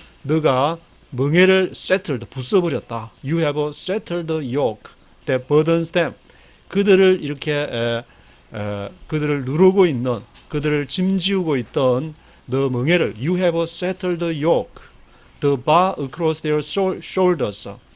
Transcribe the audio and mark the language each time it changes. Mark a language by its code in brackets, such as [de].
[ko] 너가 멍에를 settled, 부숴버렸다. [en] You have settled the yoke that burdens them. [ko] 그들을 이렇게 그들을 누르고 있는, 그들을 짐지우고 있던 너 멍에를 [en] you have settled the yoke, the bar across their shoulders.